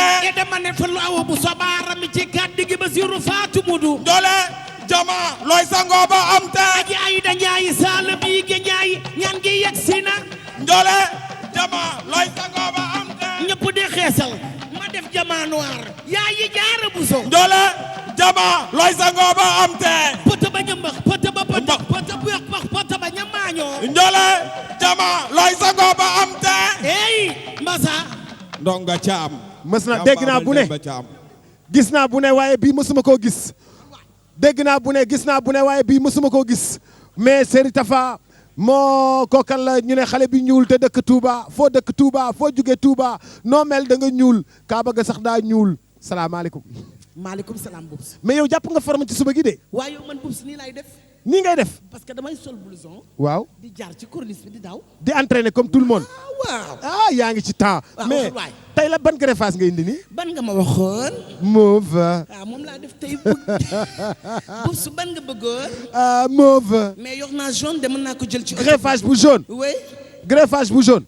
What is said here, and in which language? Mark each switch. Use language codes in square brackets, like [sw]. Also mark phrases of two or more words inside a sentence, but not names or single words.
[wo] e dama ne fa lu awa bu sobaara mi ci kàddu gi Basiru Faatu Mudu Jole jama looy sangoo ba am te aji Ayda Njaay saala bii ge Njaay ñaan gi yegg si na Jole jama looy sangoo ba am te ñëpp di xeesal ma def jama noir yaa yi jaara bu so Jole jama looy sangoo ba am te poto ba ñambax poto ba pëtax poto bu yox bax poto ba ñamaañoo Jole jama looy sangoo ba am te ey mbasa ndonga caam mës na dégg naa bu ne gis naa bu ne waaye bii mësuma koo gis dégg naa bu ne gis naa bu ne waaye bii mësuma koo gis mais Seri Tafa moo kookan la ñu ne xale bi ñuul te dëkk Touba foo dëkk Touba foo jóge Touba noo mel da nga ñuul Kaaba ga sax daa ñuul salaamaaleykum. maaleykum salaam Bubs. mais yow jàpp nga forme ci suba gi de. waaye yow man Bubs nii lay def. nii ngay def. [fr] parce que [wo] damay sol blouson. waaw di jaar ci corniche bi di daw. [fr] di entraîner comme tout le monde. [wo] waaw ah yaa ngi ci temps. mais tey la ban greffage nga indi nii. ban nga ma waxoon. mauve. ah moom laa def tey bëgg. Bubs ban nga bëggoon. mauve. mais yor naa jaune de mën naa ko jël ci. greffage bu jaune. oui. greffage bu jaune.